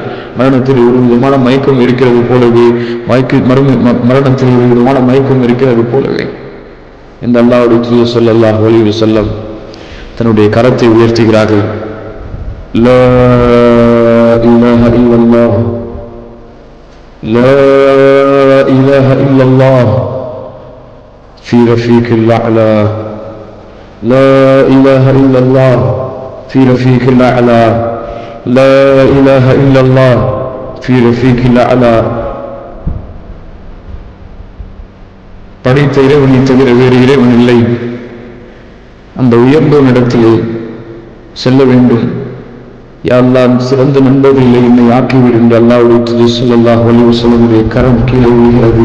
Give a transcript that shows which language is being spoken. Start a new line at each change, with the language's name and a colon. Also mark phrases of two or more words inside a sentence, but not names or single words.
Tamil: மரணத்தில் ஒரு விதமான மயக்கம் இருக்கிறது போலவே மரணத்தில் ஒரு விதமான மயக்கம் இருக்கிறது போலவே இந்த அல்லாஹ்வுடைய தூதர்
Arabic: صلى الله عليه وسلم
Tamil: தன்னுடைய கரத்தை உயர்த்துகிறார்கள்.
Arabic: لا إله إلا الله، لا إله إلا الله في رفيق الأعلى, لا إله إلا الله في رفيق الأعلى، لا إله إلا الله في رفيق الأعلى.
Tamil: படைத்த இறைவனை தவிர வேறு இறைவன் இல்லை, அந்த உயர்ந்த இடத்திலே செல்ல வேண்டும். யா அல்லாஹ், சிறந்த நண்பர்களிலே என்னை ஆக்கிவிடு என்று அல்லாஹ்வுடைய தூதர்
Arabic: صلى الله عليه وسلم
Tamil: கரம் கீழே விழுகிறது.